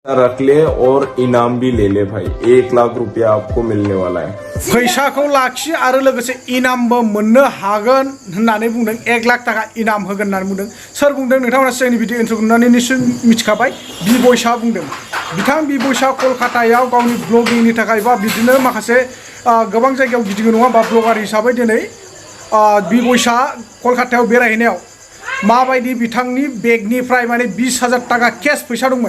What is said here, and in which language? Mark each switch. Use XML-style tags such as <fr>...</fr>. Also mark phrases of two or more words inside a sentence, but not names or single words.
<hi>रख ले और इनाम भी ले ले भाई। 1 लाख रुपया आपको मिलने वाला है।</hi> <brx>पैसा को लाखि आरो लोगोसे इनामबो मोननो हागोन होननानै बुंदों। 1 लाख थाखा इनाम होगोन होननानै बुंदों। सोर बुंदों नोंथांमोना सिगांनि भिडिअ इन्ट्र नुनानै निश्चय मिथिखाबाय। बि बयसा बुंदों। बिथां बि बयसा कलकातायाव गावनि ब्लगिंनि थाखाय बा बिदिनो माखासे गोबां जायगायाव गिदिङो नङा बा ब्लगार हिसाबै दिनै बि बयसा कलकातायाव बेरायहैनायाव माबायदि बिथांनि बेगनिफ्राय माने 20,000 थाखा केस फैसा दंमोन।</brx>